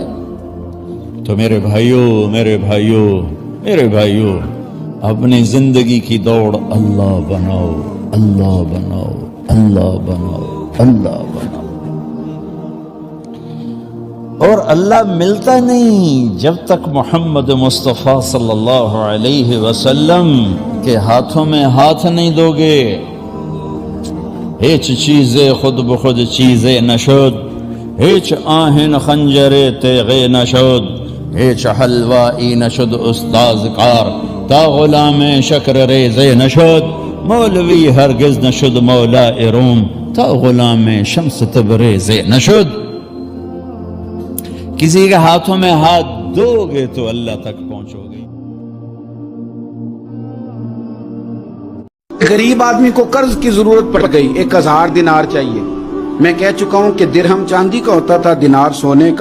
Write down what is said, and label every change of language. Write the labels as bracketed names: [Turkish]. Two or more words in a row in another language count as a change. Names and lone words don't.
[Urdu] تو میرے بھائیوں میرے بھائیوں میرے بھائیوں، اپنی زندگی کی دوڑ اللہ بناؤ، اللہ بناؤ، اللہ بناؤ، اللہ بناؤ. اور اللہ ملتا نہیں جب تک محمد مصطفیٰ [Arabic] صلی اللہ علیہ وسلم [Urdu] کے ہاتھوں میں ہاتھ نہیں دو گے. [Persian] ہیچ چیزیں خود بخود چیزیں نشد، ہیچ آہن خنجر تیغے نشد، ہیچ حلوائی نشد استاز کار، تا غلام شکر ریزے نشد، مولوی ہرگز نشد مولا روم، تا غلام شمس تبریز نشد. [Urdu] کسی کے ہاتھوں میں ہاتھ دو گے تو اللہ تک پہنچو گے. غریب آدمی کو قرض کی ضرورت پڑ گئی، 1000 دینار چاہیے. میں کہہ چکا ہوں کہ درہم چاندی کا ہوتا تھا، دینار سونے کا.